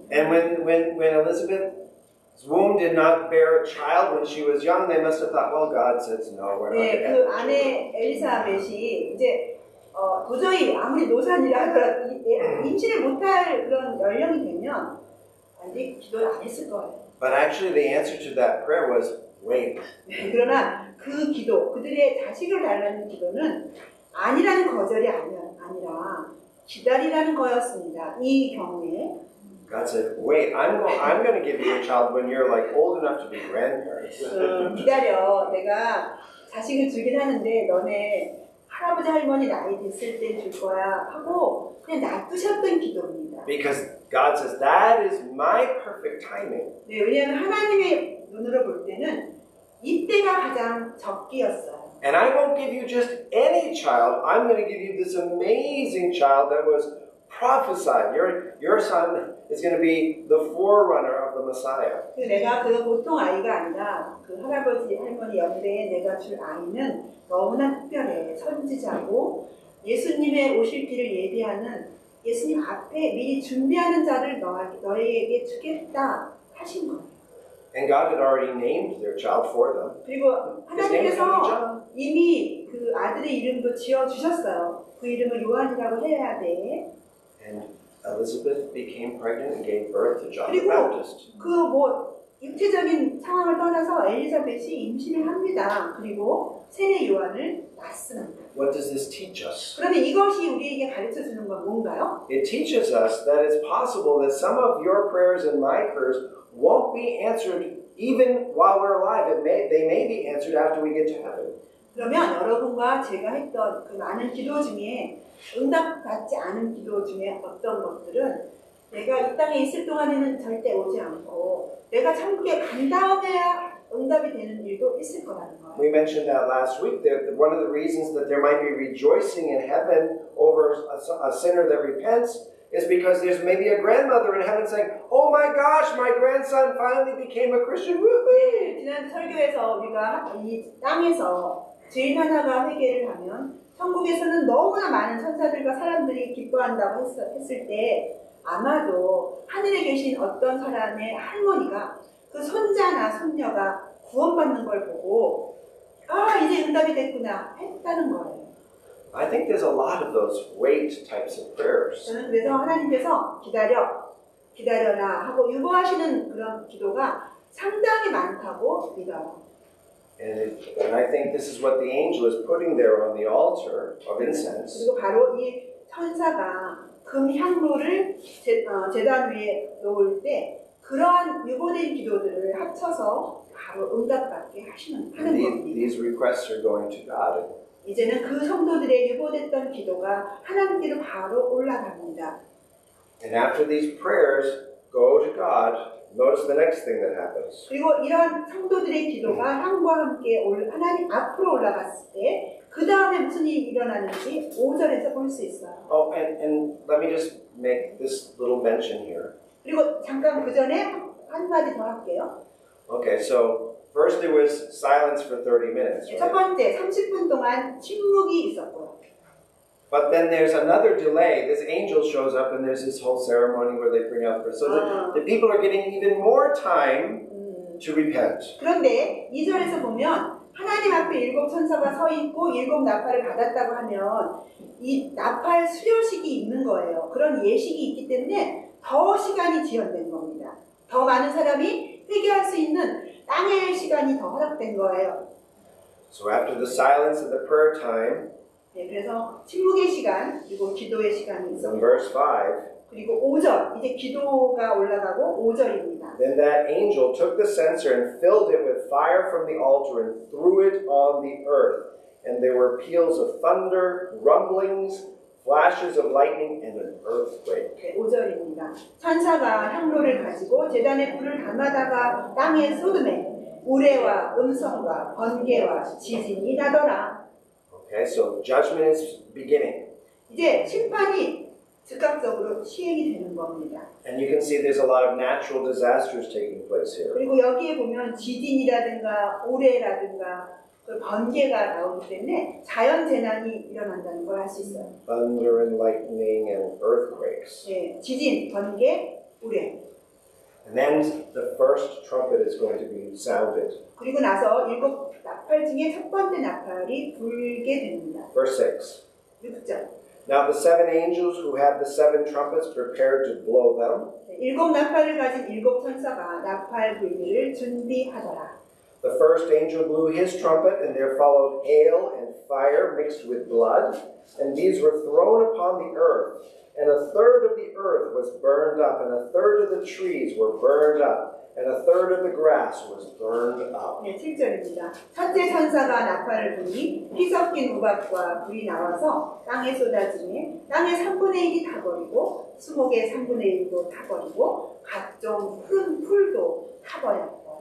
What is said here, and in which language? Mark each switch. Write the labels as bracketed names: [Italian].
[English] And when Elizabeth's womb did not bear a child when she was young, they must have thought, well, God says no, we're not [Korean] 네, [English] going to [Korean] 그 [English] have [Korean] 아내 엘리사벳이 이제 도저히 아무리 노산이라 하더라도 임신을 못할 그런 연령이 되면 아직 기도를 안 했을 거예요. [English] But actually the answer to that prayer was, wait. [Korean] 그러나 그 기도, 그들의 자식을 달라는 기도는 아니라는 거절이 아니라 기다리라는 거였습니다. 이 경우에 [English] God said, wait, I'm going to give you a child when you're like old enough to be grandparents. [Korean] 기다려. 내가 자식을 주긴 하는데 너네 할아버지 할머니 나이 됐을 때 줄 거야 하고 그냥 놔두셨던 기도입니다. [English] Because God says, that is my perfect timing. [Korean] 네, 왜냐하면 하나님의 눈으로 볼 때는 이때가 가장 적기였어요. [English] And I won't give you just any child. I'm going to give you this amazing child that was prophesied. Your son is going to be the forerunner of the Messiah. [Korean] 내가 그 보통 아이가 아니라 그 할아버지 할머니 연배에 내가 줄 아이는 너무나 특별해. 선지자고 예수님의 오실 길을 예비하는 예수님 앞에 미리 준비하는 자를 너에게 주겠다 하신 거예요. [English] And God had already named their child for them. [Korean] 그리고 [English] His name is going to be [Korean] 하나님께서 [English] John. [Korean] 이미 그 아들의 이름도 지어주셨어요. 그 이름을 요한이라고 해야 돼. [English] And Elizabeth became pregnant and gave birth to John the [Korean] 그리고 [English] Baptist. [Korean] 그 뭐 육체적인 상황을 떠나서 엘리사벳이 임신을 합니다. 그리고 세례 요한을 낳습니다. [English] What does this teach us? [Korean] 그러면 이것이 우리에게 가르쳐 주는 건 뭔가요? [English] It teaches us that it's possible that some of your prayers and my prayers won't be answered even while we're alive. They may be answered after we get to heaven. [Korean] 그러면 여러분과 제가 했던 그 많은 기도 중에 응답받지 않은 기도 중에 어떤 것들은 내가 이 땅에 있을 동안에는 절대 오지 않고 내가 천국에 간 다음에야 응답이 되는 일도 있을 거라는 거예요. [English] We mentioned that last week. That one of the reasons that there might be rejoicing in heaven over a sinner that repents is because there's maybe a grandmother in heaven saying, "Oh my gosh, my grandson finally became a Christian." Woohoo! [Korean] 지난 설교에서 우리가 이 땅에서 죄인 하나가 회개를 하면 천국에서는 너무나 많은 천사들과 사람들이 기뻐한다고 했을 때 아마도 하늘에 계신 어떤 사람의 할머니가 그 손자나 손녀가 구원받는 걸 보고 이제 응답이 됐구나 했다는 거예요. [English] I think there's a lot of those wait types of prayers. [Korean] 저는 그래서 하나님께서 기다려라 하고 유보하시는 그런 기도가 상당히 많다고 믿어요. [English] And I think this is what the angel is putting there on the altar of incense. [Korean] 그리고 바로 이 천사가 금향로를 제단 위에 놓을 때 그러한 유보된 기도들을 합쳐서 바로 응답받게 하는 겁니다. [English] These requests are going to God. [Korean] 이제는 그 성도들의 유보됐던 기도가 하나님께로 바로 올라갑니다. [English] And after these prayers go to God, notice the next thing that happens. [Korean] 그리고 이런 성도들의 기도가 향과 함께 하나님 앞으로 올라갔을 때 그 다음에 무슨 일이 일어나는지 5절에서 볼 수 있어요. [English] Oh, and let me just make this little mention here. [Korean] 그리고 잠깐 그 전에 한마디 더 할게요. [English] Okay, so first there was silence for 30 minutes, [Korean] 첫 [English] right? [Korean] 번째 30분 동안 침묵이 있었고요. [English] But then there's another delay. This angel shows up and there's this whole ceremony where they bring out the person. So the people are getting even more time to repent. [Korean] 그런데 2절에서 보면 하나님 앞에 7 천사가 서 있고 7 나팔을 받았다고 하면 이 나팔 수료식이 있는 거예요. 그런 예식이 있기 때문에 더 더 시간이 지연된 겁니다. 더 많은 사람이 회개할 수 있는 땅의 시간이 더 허락된 거예요. [English] So after the silence of the prayer time, [Korean] 네, 그래서 침묵의 시간, 그리고 기도의 시간이 [English] in [Korean] 있었고, [English] verse 5, [Korean] 그리고 5절, 이제 기도가 올라가고 5절입니다. [English] then that angel took the censer and filled it with fire from the altar and threw it on the earth. And there were peals of thunder, rumblings, flashes of lightning, and an earthquake. [Korean] 네, 5절입니다. 천사가 향로를 가지고 제단에 불을 담아다가 땅에 쏟음에 우레와 음성과 번개와 지진이 나더라. [English] Okay, so judgment is beginning. [Korean] 이제 심판이 즉각적으로 시행이 되는 겁니다. [English] And you can see there's a lot of natural disasters taking place here. [Korean] 그리고 여기에 보면 지진이라든가 우레라든가 그 번개가 나오기 때문에 자연 재난이 일어난다는 걸 알 수 있어요. [English] Thunder and lightning and earthquakes. [Korean] 네, 지진, 번개, 우레. [English] And then the first trumpet is going to be sounded. [Korean] 그리고 나서 7 나팔 중에 첫 번째 나팔이 불게 됩니다. [English] Verse 6. [Korean] 6절. [English] Now the 7 angels who had the 7 trumpets prepared to blow them. [Korean] 7 나팔을 가진 7 천사가 나팔 불기를 준비하더라. [English] The first angel blew his trumpet, and there followed hail and fire mixed with blood, and these were thrown upon the earth. And a third of the earth was burned up, and a third of the trees were burned up, and a third of the grass was burned up. [Korean] 네, 7절입니다. 첫째 천사가 나팔을 불니 피 섞인 우박과 불이 나와서 땅에 쏟아지니 땅의 3분의 1이 타버리고 수목의 3분의 1도 타버리고 각종 푸른 풀도 타버렸더라.